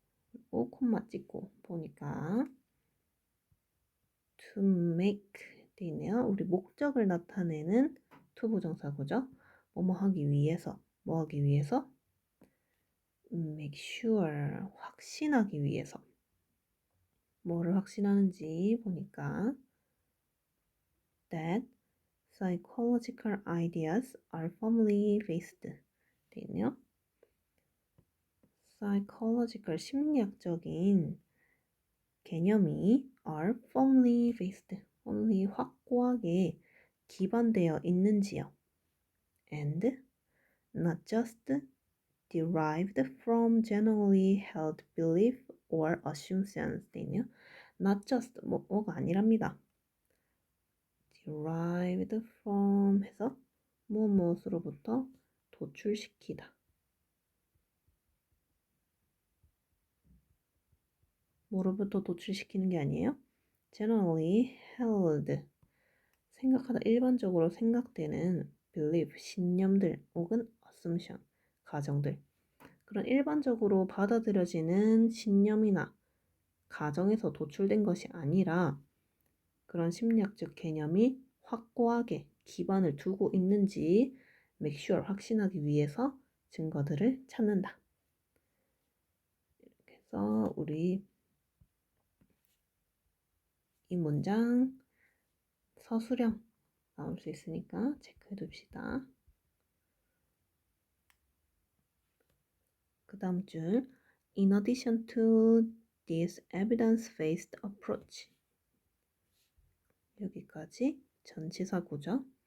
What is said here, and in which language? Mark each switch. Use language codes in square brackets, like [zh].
[ko] 그리고 콤마 찍고 보니까 to make 돼 있네요. 우리 목적을 나타내는 to 부정사구죠. 뭐뭐 하기 위해서, 뭐 하기 위해서? make sure, 확신하기 위해서. 뭐를 확신하는지 보니까 [en] that psychological ideas are firmly based [ko] 돼 있네요. psychological, 심리학적인 개념이 [en] are firmly based, [ko] firmly 확고하게 기반되어 있는지요. [en] and not just derived from generally held belief or assumptions [ko] 돼 있네요. not just, 뭐가 아니랍니다. derived from 해서 무엇으로부터 도출시키다. 뭐로부터 도출시키는 게 아니에요? generally held, 생각하다, 일반적으로 생각되는 belief, 신념들 혹은 assumption, 가정들. 그런 일반적으로 받아들여지는 신념이나 가정에서 도출된 것이 아니라 그런 심리학적 개념이 확고하게 기반을 두고 있는지 make sure, 확신하기 위해서 증거들을 찾는다. 이렇게 해서 우리 이 문장 서술형 나올 수 있으니까 체크해 둡시다. 그 다음 줄 [en] In addition to this evidence-based approach, [ko] 여기까지 전치사구죠.